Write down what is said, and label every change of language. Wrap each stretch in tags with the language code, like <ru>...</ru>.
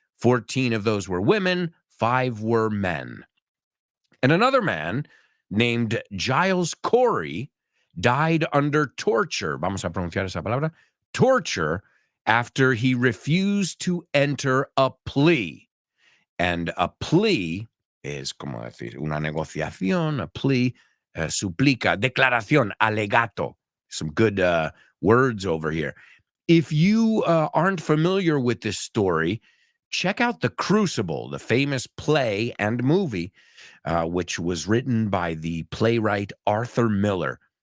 <en>14 of those were women, 5 were men. And another man named Giles Corey died under torture.</en> <es>Vamos a pronunciar esa palabra.</es> <en>Torture after he refused to enter a plea. And a plea is,</en> <es>como decir, una negociación,</es> <en>a plea.</en> <es>suplica, declaración, alegato.</es> <en>Some good words over here. If you aren't familiar with this story, check out The Crucible, the famous play and movie, which was written by the playwright Arthur Miller.</en>